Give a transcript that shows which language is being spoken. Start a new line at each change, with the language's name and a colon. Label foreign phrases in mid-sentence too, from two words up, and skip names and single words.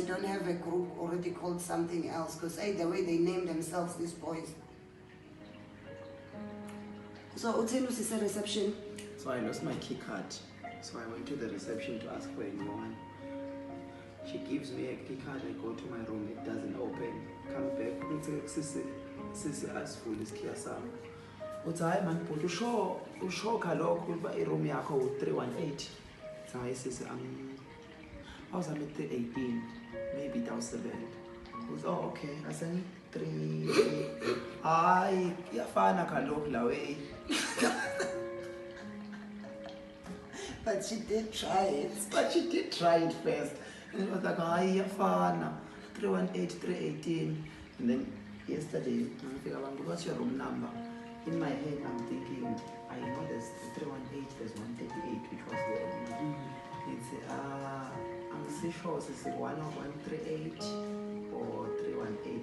English: they don't have a group already called something else. Because hey, the way they name themselves, these boys. So Utenus is a reception. So I lost my key card. So I went to the reception to ask for a new one. She gives me a key card, I go to my room, it doesn't open. Come back,
Xhosa: sisi asifuli isikhiya sami. Uthi hayi man bhuti usho kaloku ukuba iroom yakho u318. Hayi sisi awuzame 318,
English: maybe it was 7.
Xhosa: Uthi oh okay, aseng 3. Hayi iyafana kaloku la way.
English: But she did try it. But she did try it first. And it was like,
Xhosa: hayi iyafana 318, 318.
English: And then yesterday, what's your room number? In my head, I'm thinking, I know there's 318, there's 138, which was the room. It's, I'm so sure it's 138 or 318.